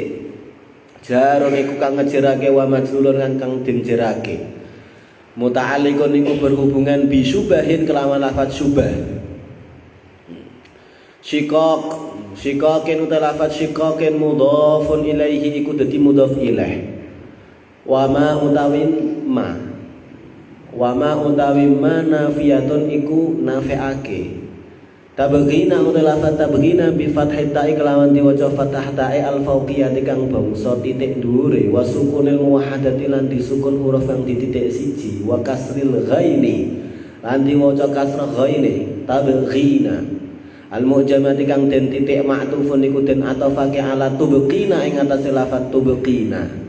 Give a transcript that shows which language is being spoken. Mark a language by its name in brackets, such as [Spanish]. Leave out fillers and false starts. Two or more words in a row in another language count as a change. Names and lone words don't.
[Javanese] Jarun iku kang ngejerake [Arabic] wa majrurun [Javanese] kang den jerake. Muta'alliqun iku berhubungan [Arabic] bi syubahin [Javanese] kelawan lafat syubah. Syiqaq Syikakin uta lafat syikakin [Arabic] mudhafun ilaihi [Javanese] iku dadi [Arabic] mudhaf ilaih. Wa ma [Javanese] utawin ma. [Arabic] Wa ma [Javanese] utawi [Arabic] ma nafiyatun [Javanese] iku nafiake. Tabghina uta lafat tabghina [Arabic] bi fathhi ta'i [Javanese] kelawan diwaca fathah ta'i [Arabic] al fauqiyati [Javanese] kang bangsa titik dhuwure [Arabic] wa sukunil muwahhadati [Javanese] lan disukun huruf kang dititik siji [Arabic] wa kasril ghaini [Javanese] lan diwaca kasrah [Arabic] ghaini tabghina al mu'jamati [Javanese] kang den titik ma'tufun iku den atofake [Arabic] ala tubqina [Javanese] ing atase lafat tubqina.